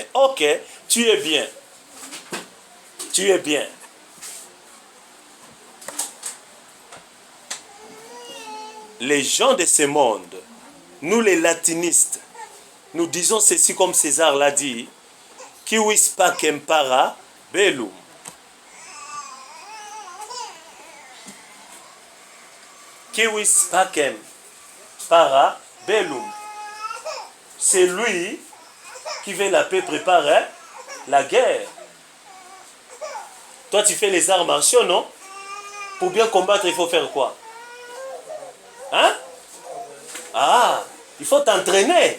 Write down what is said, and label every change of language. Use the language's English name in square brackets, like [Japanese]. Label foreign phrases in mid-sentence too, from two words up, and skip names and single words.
[French] Ok, tu es bien. Tu es bien. Les gens de ce monde, nous les latinistes, nous disons ceci comme César l'a dit, [Latin] qui vis pacem para bellum. Qui vis pacem para bellum. [French] C'est lui qui veut la paix préparer la guerre. Toi, tu fais les arts martiaux, non? Pour bien combattre, il faut faire quoi? Hein? Ah, il faut t'entraîner.